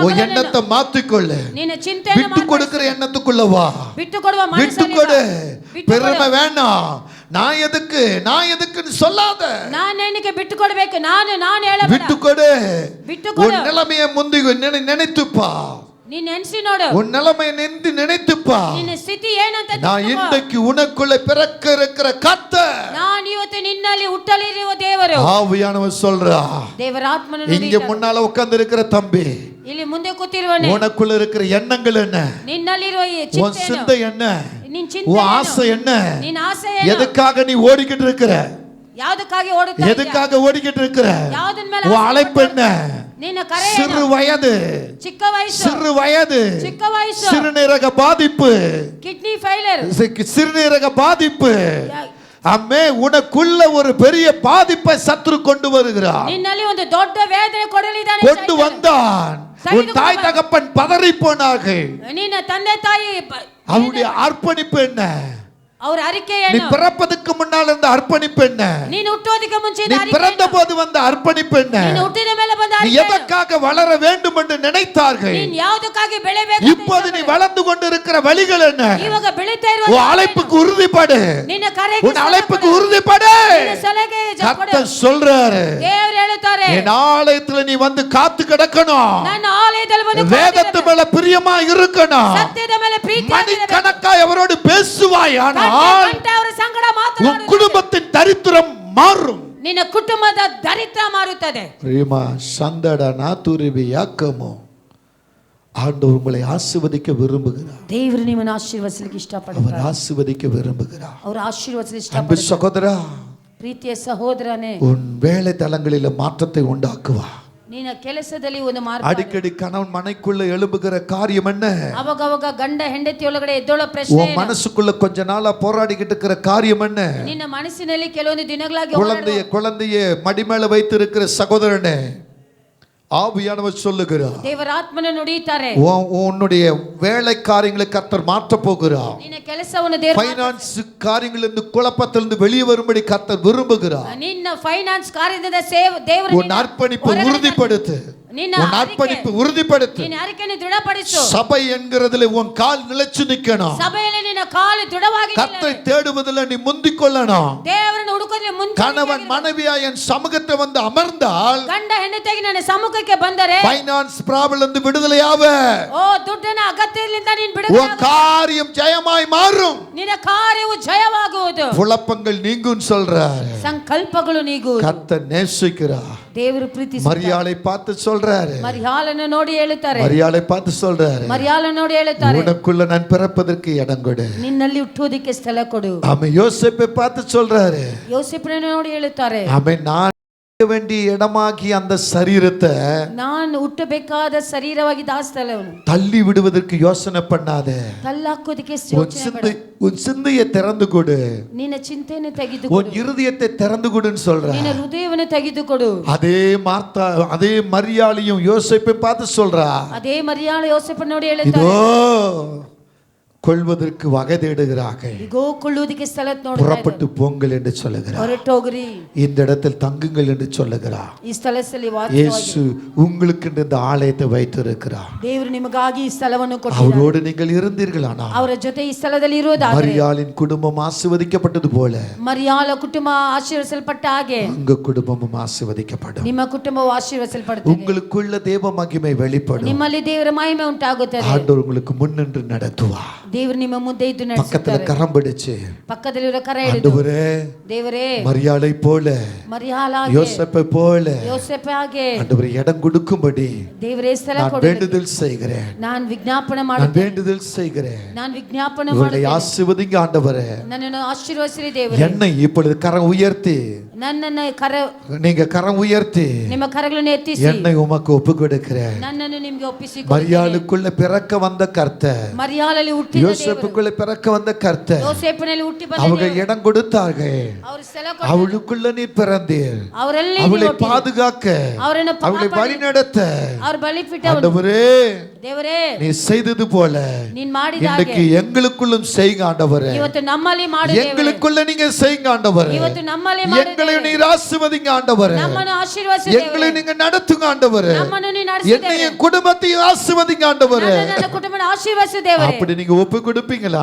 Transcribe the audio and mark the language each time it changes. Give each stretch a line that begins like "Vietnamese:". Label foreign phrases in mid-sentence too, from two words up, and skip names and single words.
Tamil: உன் எண்ணத்தை மாத்திக்கொள்ளு,
Kannada: ನಿನ್ನ ಚಿಂತೆಯನ್ನು
Tamil: விட்டு கொடுக்கிற எண்ணத்துக்குள்ள வா,
Kannada: ಬಿಟ್ಟು ಕೊಡುವ
Tamil: விட்டு
Kannada: ಮನಸ್ಸಲ್ಲಿ
Tamil: கொடு.
Kannada: ಬಿಟ್ಟು
Tamil: பெருமை
Kannada: ಕೊಡು.
Tamil: வேணாம், நான் எதுக்குன்னு சொல்லாத,
Kannada: ನಾನು ಏನಕ್ಕೆ ಬಿಟ್ಟು ಕೊಡಬೇಕು? ನಾನು ಹೇಳಬೇಡ.
Tamil: விட்டு கொடு.
Kannada: ಬಿಟ್ಟು ಕೊಡು.
Tamil: உன் நிலைமையை முந்தி நினைத்துப்பா,
Kannada: ನೀನ್ ನೆನ್ಸಿ ನೋಡು.
Tamil: உன் நிலைமையை நினைத்துப்பா.
Kannada: ನಿನ್ನ ಸ್ಥಿತಿ ಏನಂತ
Tamil: நான்
Kannada: ತಿಳ್ಕೊ.
Tamil: இன்றைக்கு உனக்குள்ள பிறக்க இருக்கிற கர்த்தர்,
Kannada: ನಾನು ಇವತ್ತು ನಿನ್ನಲ್ಲಿ ಹುಟ್ಟಲಿರುವ ದೇವರು.
Tamil: ஆவியானவர் சொல்றா,
Kannada: ದೇವರ ಆತ್ಮನು
Tamil: இங்க
Kannada: ನುಡಿಯುತ್ತಾನೆ.
Tamil: முன்னால உட்கார்ந்து இருக்கிற தம்பி,
Kannada: ಇಲ್ಲಿ ಮುಂದೆ ಕೂತಿರುವನೆ,
Tamil: உனக்குள்ள இருக்கிற எண்ணங்கள் என்ன,
Kannada: ನಿನ್ನಲ್ಲಿರುವ ಈ
Tamil: உன்
Kannada: ಚಿಂತೆ ಏನು?
Tamil: சிந்தை என்ன,
Kannada: ನಿನ್ ಚಿಂತೆ
Tamil: உன்
Kannada: ಏನು?
Tamil: ஆசை என்ன,
Kannada: ನಿನ್ನ ಆಸೆ ಏನು?
Tamil: எதுக்காக நீ ஓடிக்கிட்டு இருக்கிற,
Kannada: ಯಾವುದಕ್ಕಾಗಿ ಓಡುತ್ತಾ ಇದ್ದೀಯ?
Tamil: எதுக்காக ஓடிக்கிட்டு இருக்கிற,
Kannada: ಯಾವುದನ್ ಮೇಲೆ
Tamil: உன்
Kannada: ಆಸೆ
Tamil: அழைப்பு என்ன,
Kannada: ನಿನ್ನ ಕರೆ
Tamil: சிறு
Kannada: ಏನು?
Tamil: வயது,
Kannada: ಚಿಕ್ಕ ವಯಸ್ಸು,
Tamil: சிறு வயது,
Kannada: ಚಿಕ್ಕ ವಯಸ್ಸು,
Tamil: சிறுநீரக பாதிப்பு,
English: kidney failure,
Tamil: சிறுநீரக பாதிப்பு, அம்மே உனக்குள்ள ஒரு பெரிய பாதிப்பை சத்துரு கொண்டு வருகிறான்,
Kannada: ನಿನ್ನಲ್ಲಿ ಒಂದು ದೊಡ್ಡ ವೇದನೆ ಕೊಡಲಿದ್ದಾನೆ
Tamil: கொண்டு
Kannada: ಸೈತಾನ.
Tamil: வந்தான். உன் தாய் தகப்பன் பதறி போனார்கள்.
Kannada: ನಿನ್ನ ತಂದೆ ತಾಯಿ
Tamil: அவருடைய அர்ப்பணிப்பு என்ன,
Kannada: ಅವ್ರ ಅರಿಕೆ
Tamil: நீ
Kannada: ಏನು?
Tamil: பிறப்பதற்கு முன்னால் இருந்த அர்ப்பணிப்பு என்ன,
Kannada: ನೀನು ಹುಟ್ಟೋದಕ್ಕೆ ಮುಂಚೆ
Tamil: நீ
Kannada: ಅರಿಕೆ
Tamil: பிறந்த
Kannada: ಏನು?
Tamil: போது வந்த அர்ப்பணிப்பு என்ன,
Kannada: ನೀನು ಹುಟ್ಟಿದ ಮೇಲೆ ಬಂದ
Tamil: நீ
Kannada: ಅರಿಕೆ ಏನು?
Tamil: எதற்காக வளர வேண்டும் என்று நினைத்தார்கள்,
Kannada: ನೀನು ಯಾವುದಕ್ಕಾಗಿ ಬೆಳೆಬೇಕು ಅಂತ
Tamil: இப்போது நீ
Kannada: ಇಷ್ಟಪಡು.
Tamil: வளர்ந்து கொண்டிருக்கிற வழிகள் என்ன,
Kannada: ಇವಾಗ ಬೆಳೀತಾ ಇರುವ
Tamil: உன் அழைப்புக்கு உறுதிப்படு,
Kannada: ನಿನ್ನ ಕರೆಗೆ
Tamil: உன் அழைப்புக்கு உறுதிப்படு.
Kannada: ನಿನ್ನ ಸಲಹೆಗೆ ಜಪಡು.
Tamil: கர்த்தர் சொல்றாரு,
Kannada: ದೇವರು ಹೇಳುತ್ತಾರೆ,
Tamil: என் ஆலயத்துல நீ வந்து காத்து கிடக்கணும்,
Kannada: ನನ್ನ ಆಲಯದಲ್ಲಿ ಬಂದು
Tamil: வேதத்து மேல பிரியமா இருக்கணும்,
Kannada: ಸತ್ಯದ ಮೇಲೆ ಪ್ರೀತಿ
Tamil: மணிக்கணக்காய் அவரோடு பேசுவாயானால்
Kannada: ಅವರ ಸಂಗಡ
Tamil: உன்
Kannada: ಮಾತನಾಡು.
Tamil: குடும்பத்தின் தரித்திரம் மாறும்.
Kannada: ನಿನ್ನ ಕುಟುಂಬದ ದರಿದ್ರ ಮಾರುತ್ತದೆ. ரீமா சந்தட நாத்துரிபி யாக்கமோ,
Tamil: ஆண்டவர் உங்களை ஆசீர்வதிக்க விரும்புகிறார்.
Kannada: ದೇವರು ನಿಮ್ಮನ್ನು ಆಶೀರ್ವದಿಸಲಿಕ್ಕೆ
Tamil: அவர்
Kannada: ಇಷ್ಟಪಡ್ತಾರೆ.
Tamil: ஆசீர்வதிக்க விரும்புகிறார்.
Kannada: ಅವರು ಆಶೀರ್ವದಿಸಲು
Tamil: அன்பு
Kannada: ಇಷ್ಟಪಡ್ತಾರೆ.
Tamil: சகோதரா,
Kannada: ಪ್ರೀತಿಯ ಸಹೋದರನೇ,
Tamil: உன் வேலை தலங்களில் மாற்றத்தை உண்டாக்குவா.
Kannada: ನಿನ್ನ ಕೆಲಸದಲ್ಲಿ ಒಂದು ಮಾರ್ಗ.
Tamil: அடிக்கடி கணவன் மனைக்குள்ள எழும்புகிற காரியம் என்ன,
Kannada: ಅವಾಗ ಗಂಡ ಹೆಂಡತಿ ಒಳಗಡೆ ಎದ್ದೋಳ ಪ್ರಶ್ನೆ
Tamil: உன் மனசுக்குள்ள கொஞ்ச நாளா போராடிக்கிட்டு இருக்கிற காரியம் என்ன,
Kannada: ನಿನ್ನ ಮನಸ್ಸಿನಲ್ಲಿ ಕೆಲವೊಂದು ದಿನಗಳಾಗಿ
Tamil: குழந்தைய மடி மேல வைத்திருக்கிற சகோதரனே, ஆவியானவர் சொல்லுகிறார்,
Kannada: ದೇವರ ಆತ್ಮನ ನುಡಿಯುತ್ತಾರೆ,
Tamil: உன்னுடைய வேலை காரியங்களை கர்த்தர் மாற்ற போகிறார்.
Kannada: ನಿನ್ನ ಕೆಲಸವನ್ನು ದೇವರು
Tamil: ஃபைனான்ஸ் காரியங்களிலிருந்து குழப்பத்திலிருந்து வெளியே வரும்படி கர்த்தர் விரும்புகிறார்.
Kannada: ನಿನ್ನ ಫೈನಾನ್ಸ್ ಕಾರ್ಯದಿಂದ ದೇವರು
Tamil: உன் அர்ப்பணிப்பு உறுதிப்படுத்து, உன் அர்ப்பணிப்பு உறுதிப்படுத்து.
Kannada: ನಿನ್ನ ಅರಿಕೆಯನ್ನು ದೃಢಪಡಿಸು.
Tamil: சபை என்கிறதுல உன் கால் நிலைச்சு நிக்கணும்.
Kannada: ಸಭೆಯಲ್ಲಿ ನಿನ್ನ ಕಾಲು ದೃಢವಾಗಿ
Tamil: கர்த்தரை தேடுவதில் நீ முந்திக் கொள்ளணும்.
Kannada: ದೇವರನ್ನು ಹುಡುಕೋದ್ರಲ್ಲಿ ಮುಂದೆ
Tamil: கணவன் மனைவியா என் சமூகத்தை வந்து அமர்ந்தால்
Kannada: ಗಂಡ ಹೆಂಡತಿಯಾಗಿ ನನ್ನ ಸಮ್ಮುಖಕ್ಕೆ ಬಂದರೆ
English: finance problem
Tamil: இருந்து விடுதலையாவ,
Kannada: ಓ ದುಡ್ಡಿನ ಅಗತ್ಯದಿಂದ ನೀನು
Tamil: உன்
Kannada: ಬಿಡುಗಡೆ
Tamil: காரியம் ஜெயமாய் மாறும்.
Kannada: ನಿನ್ನ ಕಾರ್ಯವು ಜಯವಾಗುವುದು.
Tamil: குழப்பங்கள் நீங்கும் சொல்றார்.
Kannada: ಸಂಕಲ್ಪಗಳು ನೀಗುವುದು.
Tamil: கர்த்தர் நேசிக்கிறார்.
Kannada: ದೇವರು ಪ್ರೀತಿಸುತ್ತಾರೆ.
Tamil: மரியாளை பார்த்து சொல்றாரு,
Kannada: ಮರಿಯಾಳನ್ನು ನೋಡಿ ಹೇಳುತ್ತಾರೆ,
Tamil: மரியாளை பார்த்து சொல்றாரு,
Kannada: ಮರಿಯಾಳನ್ನು ನೋಡಿ ಹೇಳುತ್ತಾರೆ,
Tamil: உனக்குள்ள நான் பிறப்பதற்கு இடம் கொடு.
Kannada: ನಿನ್ನಲ್ಲಿ ಹುಟ್ಟುವುದಕ್ಕೆ ಸ್ಥಳ ಕೊಡು.
Tamil: ஆமென். யோசேப்பை பார்த்து சொல்றாரு,
Kannada: ಯೋಸೇಫನನ್ನು ನೋಡಿ ಹೇಳುತ್ತಾರೆ,
Tamil: ஆமென். நான் வேண்டிய இடமாகி அந்த சரீரத்தை
Kannada: ನಾನು ಹುಟ್ಟಬೇಕಾದ ಶರೀರವಾಗಿದ್ದ ಆ ಸ್ಥಳವನ್ನು
Tamil: தள்ளி விடுவதற்கு யோசனை பண்ணாத.
Kannada: ತಳ್ಳಾಕೋದಕ್ಕೆ
Tamil: உன் சிந்தையை திறந்து கொடு.
Kannada: ನಿನ್ನ ಚಿಂತೆಯನ್ನು ತೆಗೆದುಕೊಡು.
Tamil: உன் இருதயத்தை திறந்து கொடுன்னு சொல்ற.
Kannada: ನಿನ್ನ ಹೃದಯವನ್ನು ತೆಗೆದುಕೊಡು.
Tamil: அதே மரியாளையும் யோசேப்பை பார்த்து சொல்றா.
Kannada: ಅದೇ ಮರಿಯಾಳು ಯೋಸೇಫನ್ನು ನೋಡಿ ಹೇಳುತ್ತಾಳೆ,
Tamil: இதோ கொள்வதற்கு வகை தேடுகிறார்கள்.
Kannada: ಇಗೋ ಕೊಳ್ಳುವುದಕ್ಕೆ ಸ್ಥಳ ನೋಡುತ್ತಾ
Tamil: புறப்பட்டு போங்கள் என்று சொல்லுகிறார்.
Kannada: ಹೊರಟೋಗ್ರಿ,
Tamil: இந்த இடத்தில் தங்குங்கள் என்று சொல்லுகிறார்.
Kannada: ಈ ಸ್ಥಳದಲ್ಲಿ
Tamil: இயேசு உங்களுக்கு இந்த ஆலயத்தை வைத்திருக்கிறார்.
Kannada: ದೇವರು ನಿಮಗಾಗಿ ಈ ಸ್ಥಳವನ್ನು ಕೊಟ್ಟಿದ್ದಾರೆ.
Tamil: அவரோடு நீங்கள் இருந்தீர்களானால்
Kannada: ಅವರ ಜೊತೆ ಈ ಸ್ಥಳದಲ್ಲಿ ಇರುವುದಾದರೆ
Tamil: மரியாளின் குடும்பம் ஆசீர்வதிக்கப்பட்டது போல
Kannada: ಮರಿಯಾಳ ಕುಟುಂಬ ಆಶೀರ್ವದಿಸಲ್ಪಟ್ಟ ಹಾಗೆ
Tamil: உங்க குடும்பமும் ஆசீர்வதிக்கப்படும்.
Kannada: ನಿಮ್ಮ ಕುಟುಂಬವು ಆಶೀರ್ವದಿಸಲ್ಪಡುತ್ತದೆ.
Tamil: உங்களுக்குள்ள தேவ மகிமை வெளிப்படும்.
Kannada: ನಿಮ್ಮಲ್ಲಿ ದೇವರ ಮಹಿಮೆ ಉಂಟಾಗುತ್ತದೆ.
Tamil: ஆண்டவர் உங்களுக்கு முன்னின்று நடத்துவார்.
Kannada: ದೇವರು ನಿಮ್ಮ ಮುಂದೆ ಇದ್ದು
Tamil: பக்கத்துல
Kannada: ನಡೆಸುತ್ತಾರೆ.
Tamil: கரம் பிடிச்சு
Kannada: ಪಕ್ಕದಲ್ಲಿರೋ ಕರ ಹಿಡಿದು,
Tamil: ஆண்டவரே
Kannada: ದೇವರೇ
Tamil: மரியாளை போல
Kannada: ಮರಿಯಾಳಾಗೆ
Tamil: யோசேப்பை போல
Kannada: ಯೋಸೇಫ ಹಾಗೆ
Tamil: ஆண்டவரே இடம் கொடுக்கும்படி
Kannada: ದೇವರೇ ಸ್ಥಳ
Tamil: நான்
Kannada: ಕೊಡು.
Tamil: வேண்டுதல் செய்கிறேன்.
Kannada: ನಾನು ವಿಜ್ಞಾಪನೆ
Tamil: நான்
Kannada: ಮಾಡುತ್ತೇನೆ.
Tamil: வேண்டுதல் செய்கிறேன்.
Kannada: ನಾನು ವಿಜ್ಞಾಪನೆ
Tamil: இவர்களை
Kannada: ಮಾಡುತ್ತೇನೆ.
Tamil: ஆசீர்வதிங்க ஆண்டவரே.
Kannada: ನನ್ನನ್ನು ಆಶೀರ್ವದಿಸಿರಿ ದೇವರೇ.
Tamil: என்னை இப்பொழுது கரம் உயர்த்தி
Kannada: ನನ್ನನ್ನು ಕರ
Tamil: நீங்க கரம் உயர்த்தி
Kannada: ನಿಮ್ಮ ಕರಗಳನ್ನು ಎತ್ತಿಸಿ
Tamil: என்னை உமக்கு ஒப்பு கொடுக்கிறேன்.
Kannada: ನನ್ನನ್ನು ನಿಮಗೆ ಒಪ್ಪಿಸಿ
Tamil: மரியாளுக்குள்ள பிறக்க வந்த கர்த்தர்,
Kannada: ಮರಿಯಾಳಲ್ಲಿ ಹುಟ್ಟಿದ ದೇವರು,
Tamil: யோசேப்புக்குள்ள பிறக்க வந்த கர்த்தர்,
Kannada: ಯೋಸೇಫನಲ್ಲಿ ಹುಟ್ಟಿ ಬಂದ
Tamil: அவங்க
Kannada: ದೇವರು,
Tamil: இடம் கொடுத்தார்கள்.
Kannada: ಅವರು ಸ್ಥಳ
Tamil: அவளுக்குள்ள நீர் பிறந்தீர்.
Kannada: ಅವರಲ್ಲಿ
Tamil: அவளை பாதுகாக்க,
Kannada: ಅವರನ್ನು
Tamil: அவளை வழி நடத்த
Kannada: ಅವ್ರ ಬಲಿಪೀಠ
Tamil: ஆண்டவரே
Kannada: ದೇವರೇ
Tamil: நீ செய்தது போல
Kannada: ನೀನ್ ಮಾಡಿದ
Tamil: இன்னைக்கு எங்களுக்குள்ளும் செய்யுங்க ஆண்டவரே.
Kannada: ಇವತ್ತು ನಮ್ಮಲ್ಲಿ ಮಾಡು ದೇವರೇ.
Tamil: எங்களுக்குள்ள நீங்க செய்யுங்க ஆண்டவரே.
Kannada: ಇವತ್ತು ನಮ್ಮಲ್ಲಿ ಮಾಡು
Tamil: எங்களை
Kannada: ದೇವರೇ.
Tamil: நீர் ஆசீர்வதிங்க ஆண்டவரே.
Kannada: ನಮ್ಮನ್ನು ಆಶೀರ್ವದಿಸು
Tamil: எங்களை
Kannada: ದೇವರೇ.
Tamil: நீங்க நடத்துங்க ஆண்டவரே.
Kannada: ನಮ್ಮನ್ನು ನೀನು ನಡೆಸು
Tamil: என்னை
Kannada: ದೇವರೇ.
Tamil: என் குடும்பத்தையும் ஆசீர்வதிங்க ஆண்டவரே.
Kannada: ನನ್ನ ಕುಟುಂಬನ ಆಶೀರ್ವದಿಸು ದೇವರೇ.
Tamil: அப்படி நீங்க ஒப்பு கொடுப்பீங்களா?